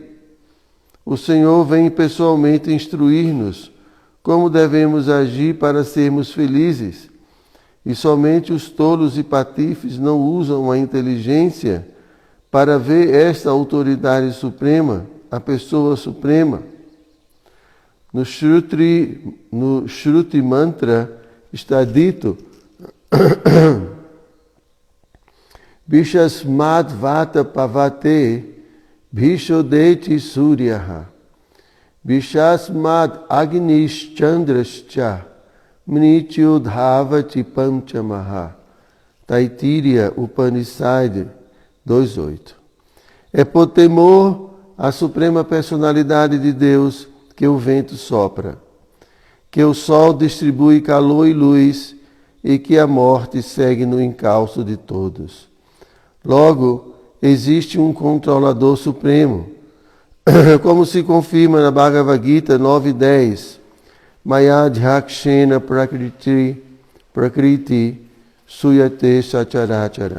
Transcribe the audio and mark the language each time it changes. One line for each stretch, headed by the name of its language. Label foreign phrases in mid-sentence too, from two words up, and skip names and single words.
Portuguese: O Senhor vem pessoalmente instruir-nos como devemos agir para sermos felizes, e somente os tolos e patifes não usam a inteligência para ver esta autoridade suprema, a pessoa suprema. No Shruti Mantra está dito
Sanskrit: भीषास्माद् वातः पवते भीषोदेति सूर्यः भीषास्माद् अग्निश् चन्द्रश्च मृत्युर्धावति पञ्चमः.
Portuguese: Taittiriya Upanishad 2.8. É por temor à suprema personalidade de Deus que o vento sopra, que o sol distribui calor e luz e que a morte segue no encalço de todos. Logo, existe um controlador supremo, como se confirma na Bhagavad Gita 9.10,
Sanskrit: मयाध्यक्षेण प्रकृतिः सूयते सचराचरम्.